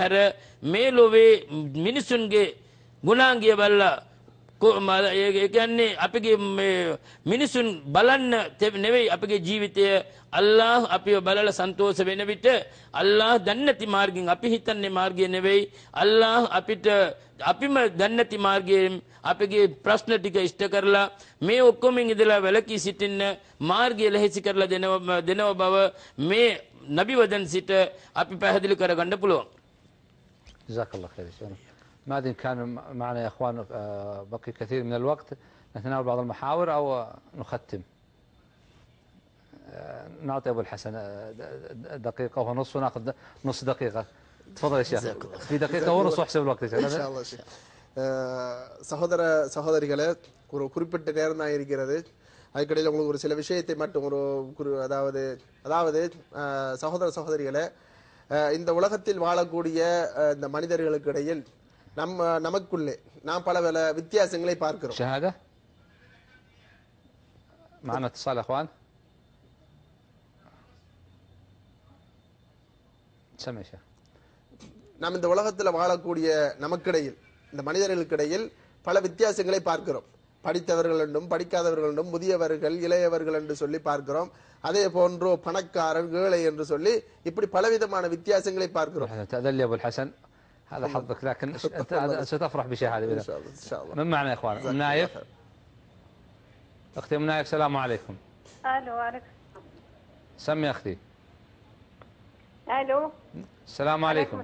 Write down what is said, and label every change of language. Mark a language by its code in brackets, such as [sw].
[si] හැර මේ ලෝකයේ මිනිසුන්ගේ ගුණාංගය බලලා ඒ කියන්නේ අපගේ මිනිසුන් බලන්න නෙවෙයි අපගේ ජීවිතය අල්ලාහ් අපිව බලලා සන්තෝෂ වෙන විට අල්ලාහ් දන්නති මාර්ගයෙන් අපි හිතන්නේ මාර්ගය නෙවෙයි අල්ලාහ් අපිම දන්නති මාර්ගයෙන් අපගේ ප්‍රශ්න ටික ඉෂ්ට කරලා මේ ඔක්කොම ඉඳලා වැළකී සිටින්න මාර්ගය ලෙහෙසි කරලා දෙනව බව මේ නබි වදන් සිට අපි පැහැදිලි කරගන්න පුළුවන්. [ar] جزاك الله خير. ما أدري كان معنا يا أخوان بقي كثير من الوقت نتناول بعض المحاور أو نختم. نعطي أبو الحسن دقيقة ونصف ونأخذ نص دقيقة. تفضل يا شيخ. في دقيقة ونص واحسب الوقت يا شيخ. إن شاء الله شيخ. [ta] சகோதரிகளே ஒரு குறிப்பிட்ட நேரம் தான் இருக்கிறது. அதுக்கடையில் உங்களுக்கு ஒரு சில விஷயத்தை மட்டும் அதாவது சகோதரிகளே இந்த உலகத்தில் வாழக்கூடிய இந்த மனிதர்களுக்கு இடையில் நமக்குள்ளே நாம் பல வித்தியாசங்களை பார்க்கிறோம். [ar] شهادة معنا اتصال اخوان. سمع شيخ. [ta] நாம் இந்த உலகத்தில் வாழக்கூடிய நமக்கிடையில் இந்த மனிதர்களுக்கு இடையில் பல வித்தியாசங்களை பார்க்கிறோம். படித்தவர்கள் என்றும் படிக்காதவர்கள் என்றும் முதியவர்கள் இளையவர்கள் என்று சொல்லி பார்க்கிறோம். அதே போன்று பணக்காரர் ஏழை என்று சொல்லி இப்படி பலவிதமான வித்தியாசங்களை பார்க்கிறோம். [ar] تأذن ابو الحسن هذا حظك لكن انت ستفرح بشهاده ان شاء الله. من معنا يا اخوان؟ ام نايف. اختي ام نايف السلام عليكم. الو وعليكم سمي اختي. الو السلام عليكم.